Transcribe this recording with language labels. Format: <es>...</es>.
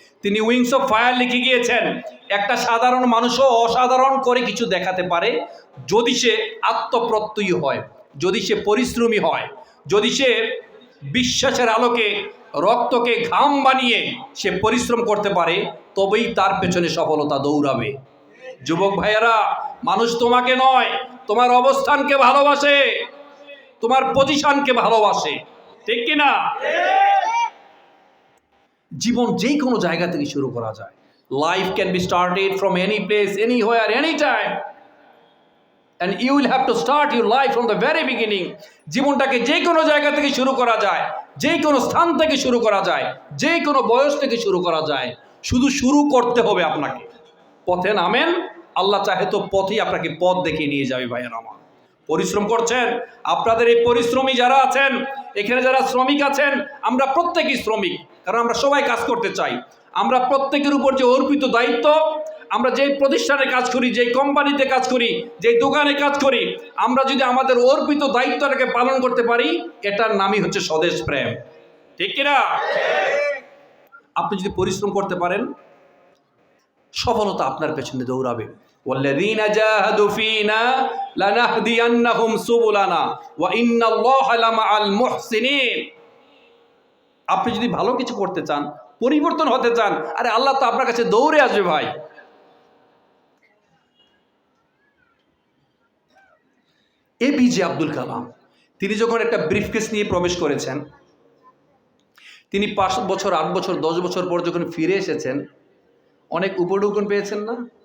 <bn>তিনি wings of fire লিখে গিয়েছেন, একটা সাধারণ মানুষও অসাধারণ করে কিছু দেখাতে পারে যদি সে আত্মপ্রত্যয়ী হয়, যদি সে পরিশ্রমী হয়, যদি সে বিশ্বাসের আলোকে রক্তকে ঘাম বানিয়ে সে পরিশ্রম করতে পারে, তবেই তার পেছনে সফলতা দৌড়াবে। যুবক ভাইয়েরা, মানুষ তোমাকে নয়, তোমার অবস্থানকে ভালোবাসে, তোমার পজিশনকে ভালোবাসে, ঠিক কিনা? জীবন যে কোনো জায়গা থেকে শুরু করা যায়।</bn> <en>Life can be started from any place, anywhere, any time, and you will have to start your life from the very beginning.</en> <bn>জীবনটাকে যে কোনো জায়গা থেকে শুরু করা যায়, যে কোনো স্থান থেকে শুরু করা যায়, যে কোনো বয়স থেকে শুরু করা যায়। শুধু শুরু করতে হবে আপনাকে। পথে নামেন, আল্লাহ চাহে তো পথেই আপনাকে পথ দেখিয়ে নিয়ে যাবে। ভাইয়েরা আমার, পরিশ্রম করছেন, আপনাদের এই পরিশ্রমী যারা আছেন, এখানে যারা শ্রমিক আছেন, আমরা প্রত্যেকেই শ্রমিক, কারণ আমরা সবাই কাজ করতে চাই। আমরা প্রত্যেকের উপর যে অর্পিত দায়িত্ব, আমরা যেই প্রতিষ্ঠানে কাজ করি, যেই কোম্পানিতে কাজ করি, যেই দোকানে কাজ করি, আমরা যদি আমাদের অর্পিত দায়িত্বটাকে পালন করতে পারি, এটার নামই হচ্ছে স্বদেশ প্রেম, ঠিক কিনা? আপনি যদি পরিশ্রম করতে পারেন, সফলতা আপনার পেছনে দৌড়াবে।</bn> <ar>والذين جاهدوا فينا لنهدينهم سبلنا وإن الله لمع المحسنين।</ar> <bn>আপনি যদি ভালো কিছু করতে চান, পরিবর্তন হতে চান, আরে আল্লাহ তো আপনার কাছে দৌড়ে আসবে ভাই। এপিজে আব্দুল কালাম, তিনি যখন একটা ব্রিফকেস নিয়ে প্রবেশ করেছেন, তিনি 5 বছর, 8 বছর, 10 বছর পর যখন ফিরে এসেছেন, অনেক উপঢৌকন পেয়েছেন না?</bn>